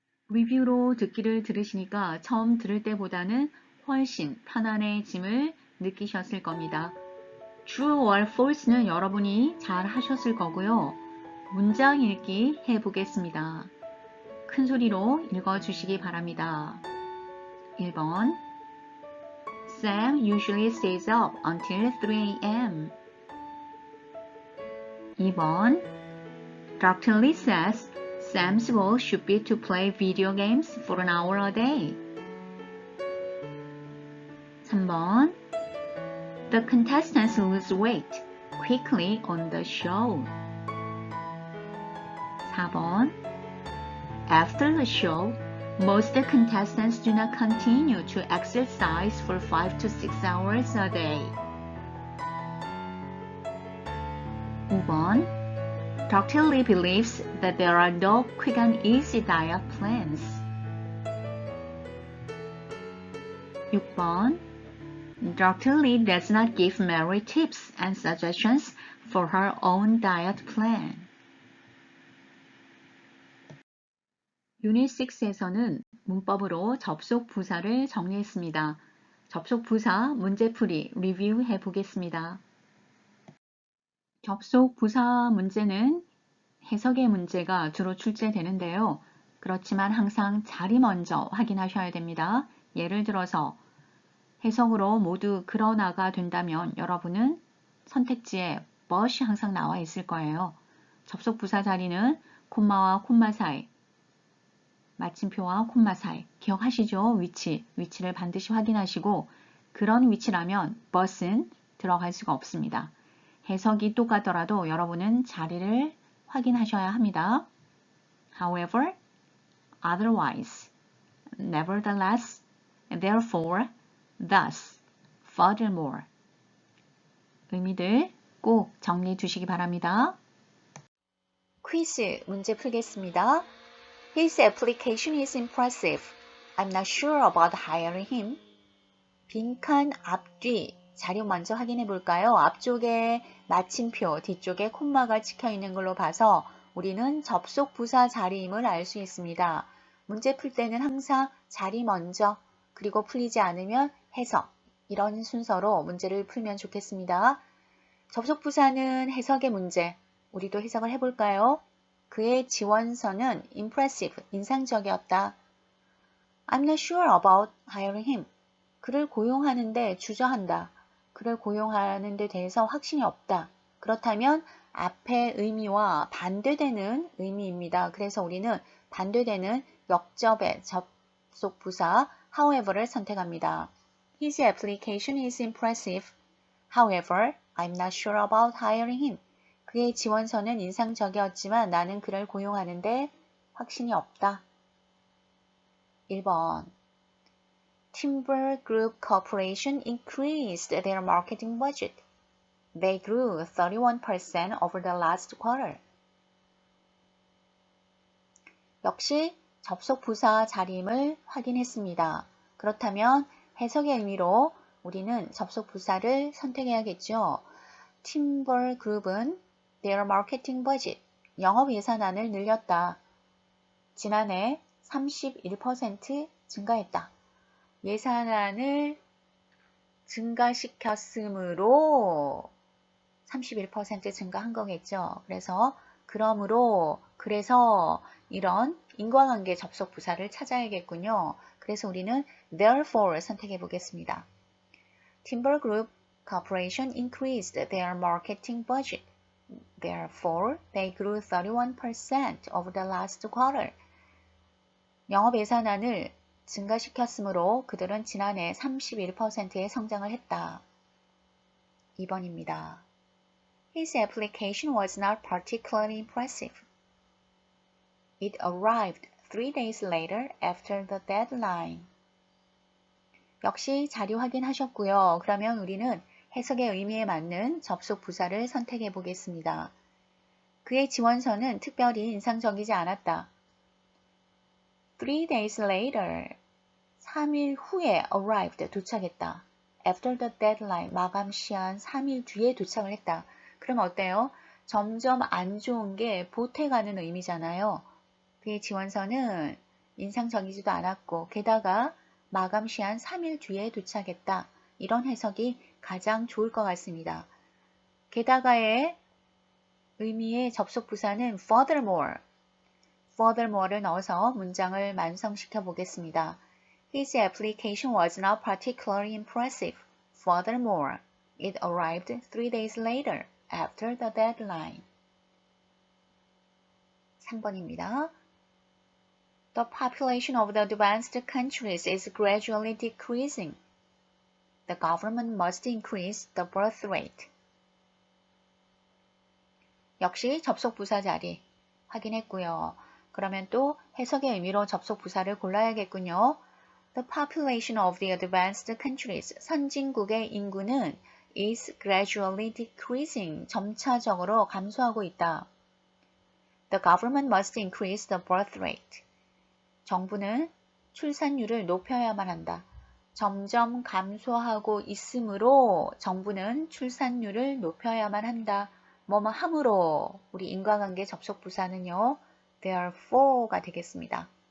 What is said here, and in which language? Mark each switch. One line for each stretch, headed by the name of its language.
Korean: 리뷰로 듣기를 들으시니까 처음 들을 때보다는 훨씬 편안해짐을 느끼셨을 겁니다. True or false는 여러분이 잘 하셨을 거고요. 문장 읽기 해보겠습니다. 큰 소리로 읽어주시기 바랍니다.
English: 1번 Sam usually stays up until 3 a.m. 2번 Dr. Lee says Sam's goal should be to play video games for an hour a day. 3번 The contestants lose weight quickly on the show. 4번 After the show, most contestants do not continue to exercise for 5 to 6 hours a day. 5번 Dr. Lee believes that there are no quick and easy diet plans. 6번 Dr. Lee does not give Mary tips and suggestions for her own diet plan.
Korean: 유닛 6에서는 문법으로 접속 부사를 정리했습니다. 접속 부사 문제풀이 리뷰해 보겠습니다. 접속 부사 문제는 해석의 문제가 주로 출제되는데요. 그렇지만 항상 자리 먼저 확인하셔야 됩니다. 예를 들어서 해석으로 모두 그러나가 된다면 여러분은 선택지에 but이 항상 나와 있을 거예요. 접속 부사 자리는 콤마와 콤마 사이, 마침표와 콤마 사이 기억하시죠? 위치를 반드시 확인하시고 그런 위치라면 but은 들어갈 수가 없습니다. 해석이 똑같더라도 여러분은 자리를 확인하셔야 합니다.
English: However, otherwise, nevertheless, therefore, thus, furthermore
Korean: 의미들 꼭 정리해 두시기 바랍니다. 퀴즈 문제 풀겠습니다.
English: His application is impressive. I'm not sure about hiring him.
Korean: 빈칸 앞뒤 자료 먼저 확인해 볼까요? 앞쪽에 마침표, 뒤쪽에 콤마가 찍혀 있는 걸로 봐서 우리는 접속 부사 자리임을 알 수 있습니다. 문제 풀 때는 항상 자리 먼저 그리고 풀리지 않으면 해석. 이런 순서로 문제를 풀면 좋겠습니다. 접속 부사는 해석의 문제. 우리도 해석을 해볼까요? 그의 지원서는 impressive, 인상적이었다.
English: I'm not sure about hiring him.
Korean: 그를 고용하는데 주저한다. 그를 고용하는 데 대해서 확신이 없다. 그렇다면 앞의 의미와 반대되는 의미입니다. 그래서 우리는 반대되는 역접의 접속 부사 however를 선택합니다.
English: His application is impressive. However, I'm not sure about hiring him.
Korean: 그의 지원서는 인상적이었지만 나는 그를 고용하는데 확신이 없다. 1번.
English: Timber Group Corporation increased their marketing budget. They grew 31% over the last quarter.
Korean: 역시 접속 부사 자림을 확인했습니다. 그렇다면 해석의 의미로 우리는 접속 부사를 선택해야겠죠. Timber Group은
English: their marketing budget,
Korean: 영업 예산안을 늘렸다. 지난해 31% 증가했다. 예산안을 증가시켰으므로 31% 증가한 거겠죠. 그래서 그래서 이런 인과관계 접속 부사를 찾아야겠군요. 그래서 우리는 therefore 선택해 보겠습니다.
English: Timber Group Corporation increased their marketing budget. Therefore, they grew 31% over the last quarter.
Korean: 영업 예산안을 증가시켰으므로 그들은 지난해 31%의 성장을 했다. 2번입니다.
English: His application was not particularly impressive. It arrived 3 days later after the deadline.
Korean: 역시 자료 확인하셨고요. 그러면 우리는 해석의 의미에 맞는 접속 부사를 선택해 보겠습니다. 그의 지원서는 특별히 인상적이지 않았다.
English: 3 days later,
Korean: 3일 후에 arrived, 도착했다.
English: After the deadline,
Korean: 마감 시한 3일 뒤에 도착을 했다. 그럼 어때요? 점점 안 좋은 게 보태가는 의미잖아요. 그의 지원서는 인상적이지도 않았고 게다가 마감 시한 3일 뒤에 도착했다. 이런 해석이 가장 좋을 것 같습니다. 게다가의 의미의 접속 부사는 furthermore. furthermore를 넣어서 문장을 완성시켜 보겠습니다.
English: His application was not particularly impressive. Furthermore, it arrived 3 days later after the deadline.
Korean: 3번입니다.
English: The population of the advanced countries is gradually decreasing. The government must increase the birth rate.
Korean: 역시 접속 부사 자리 확인했고요. 그러면 또 해석의 의미로 접속 부사를 골라야겠군요.
English: The population of the advanced countries,
Korean: 선진국의 인구는
English: is gradually decreasing,
Korean: 점차적으로 감소하고 있다.
English: The government must increase the birth rate.
Korean: 정부는 출산율을 높여야만 한다. 점점 감소하고 있으므로 정부는 출산율을 높여야만 한다. 뭐뭐 함으로 우리 인과관계 접속 부사는요. Therefore,가 되겠습니다.